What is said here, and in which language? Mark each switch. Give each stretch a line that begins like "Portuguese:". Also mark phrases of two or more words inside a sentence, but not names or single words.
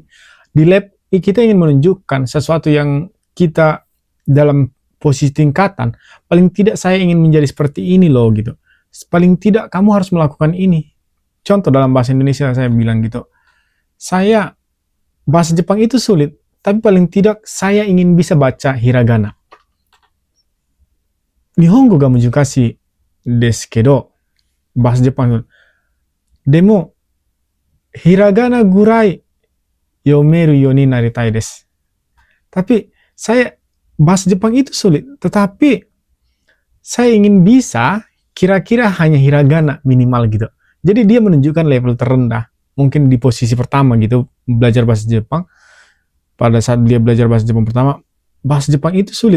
Indonesian: Di lab, kita ingin menunjukkan sesuatu yang kita dalam posisi tingkatan, paling tidak saya ingin menjadi seperti ini loh, gitu. Paling tidak kamu harus melakukan ini. Contoh dalam bahasa Indonesia saya bilang gitu, bahasa Jepang itu sulit, tapi paling tidak saya ingin bisa baca hiragana.
Japanese: 日本語が難しいですけど,
Indonesian: bahasa Jepang.
Japanese: でも、ひらがなぐらい読めるようになりたいです.
Indonesian: Tapi bahasa Jepang itu sulit, tetapi saya ingin bisa kira-kira hanya hiragana minimal gitu. Jadi dia menunjukkan level terendah, mungkin di posisi pertama gitu, belajar bahasa Jepang. Pada saat dia belajar bahasa Jepang pertama, bahasa Jepang itu sulit.